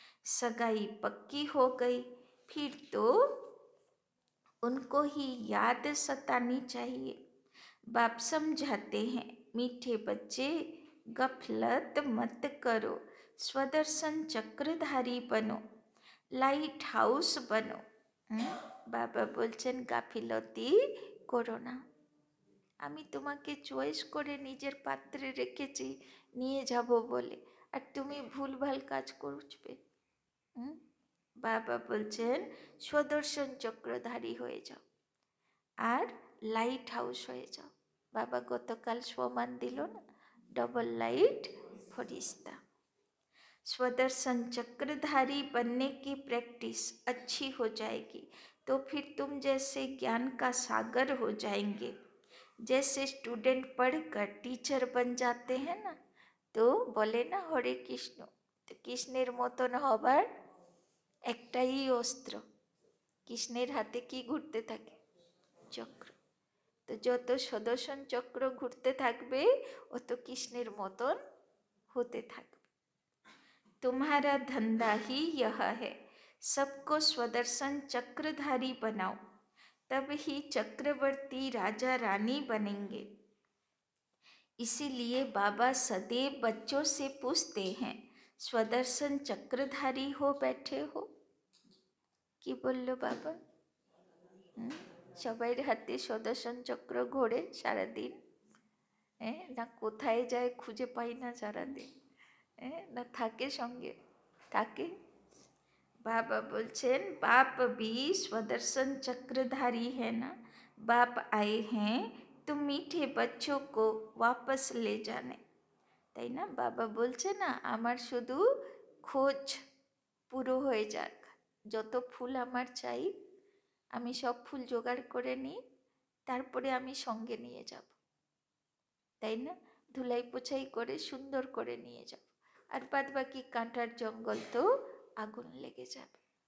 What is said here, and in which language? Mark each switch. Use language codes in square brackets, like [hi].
[hi] सगाई पक्की हो गई फिर तो उनको ही याद सतानी चाहिए। बाप समझाते हैं, मीठे बच्चे, गफलत मत करो, स्वदर्शन चक्रधारी बनो, लाइट हाउस बनो। [bn] बाबा बोलছেন গাফিলতি করো না, আমি তোমাকে চয়েস করে নিজের পাত্রে রেখেছি নিয়ে যাব বলে, আর তুমি ভুলভাল কাজ করবে। বাবা বলছেন স্বদর্শন চক্রধারী হয়ে যাও আর লাইট হাউস হয়ে যাও। বাবা গতকাল প্রমাণ দিল না, [hi] डबल लाइट फरिश्ता। स्वदर्शन चक्रधारी बनने की प्रैक्टिस अच्छी हो जाएगी तो फिर तुम जैसे ज्ञान का सागर हो जाएंगे। जैसे स्टूडेंट पढ़कर टीचर बन जाते हैं ना, तो बोले ना हरे कृष्ण, तो [bn] कृष्णेर मतन हबार एकटाई अस्त्र। कृष्णेर हाथे की घुरते थाके? चक्र। तो যত সুদর্শন চক্র ঘুরতে থাকবে অত কৃষ্ণের মতন होते থাকবে। [hi] तुम्हारा धंधा ही यह है, सबको स्वदर्शन चक्रधारी बनाओ, तब ही चक्रवर्ती राजा रानी बनेंगे। इसीलिए बाबा सदैव बच्चों से पूछते हैं, स्वदर्शन चक्रधारी हो बैठे हो? कि बोलो बाबा? [bn] সবাই হাতে সুদর্শন চক্র ঘোরে সারাদিন, না কোথায় যায় খুঁজে পাই না সারাদিন, না থাকে সঙ্গে থাকে। बाबा बोलছেন [hi] बाप भी स्वदर्शन चक्रधारी है ना, बाप आए हैं तो मीठे बच्चों को वापस ले जाने। [bn] তাই না, বাবা বলছে না আমার শুধু খোঁজ পুরো হয়ে যাক, যত ফুল আমার চাই আমি সব ফুল জোগাড় করে নিই, তারপরে আমি সঙ্গে নিয়ে যাব, তাই না, ধুলাই পোছাই করে সুন্দর করে নিয়ে যাব, আর বাদ বাকি কাঁটার জঙ্গল তো আগুন লেগে যাবে।